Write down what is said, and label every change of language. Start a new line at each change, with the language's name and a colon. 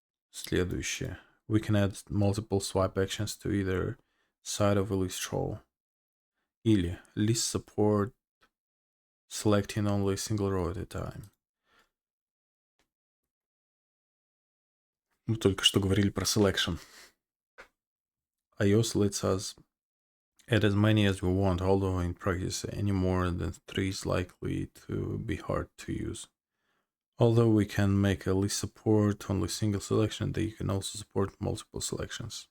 Russian: Следующее.
English: We can add multiple swipe actions to either side of a list row.
Russian: Или
English: list support selecting only a single row at a time.
Russian: Мы только что говорили про selection.
English: iOS lets us add as many as we want, although in practice any more than 3 is likely to be hard to use. Although we can make a list support only single selection, they can also support multiple selection.